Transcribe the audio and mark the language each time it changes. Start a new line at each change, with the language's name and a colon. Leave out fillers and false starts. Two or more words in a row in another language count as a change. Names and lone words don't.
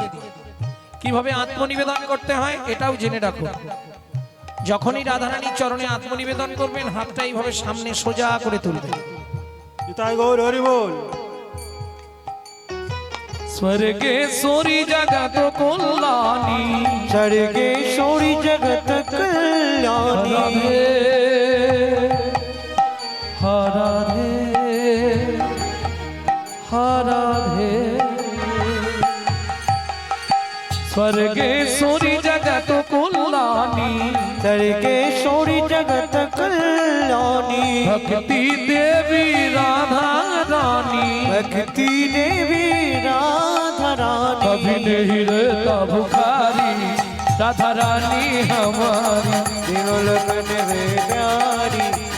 Bangla: কিভাবে আত্মনিবেদন করতে হয় এটাও জেনে রাখুন। যখনই রাধারানীর চরণে আত্মনিবেদন করবেন হাতটা এইভাবে সামনে সোজা করে তুলবেন। পিতাই গৌর হরি বল।
Hindi: स्वर्गेश्वरी जगत कल्याणी, स्वर्गेश्वरी जगत कल्याणी। हराधे हराधे स्वर्गेश्वरी जगत कल्याणी, स्वर्गेश्वरी जगत कल्याणी। भक्ति देवी राधा रानी, भक्ति देवी राधा रानी। कभी नहीं रहता भुखारी राधा रानी हमारी। तीनों लगन से प्यारी राधा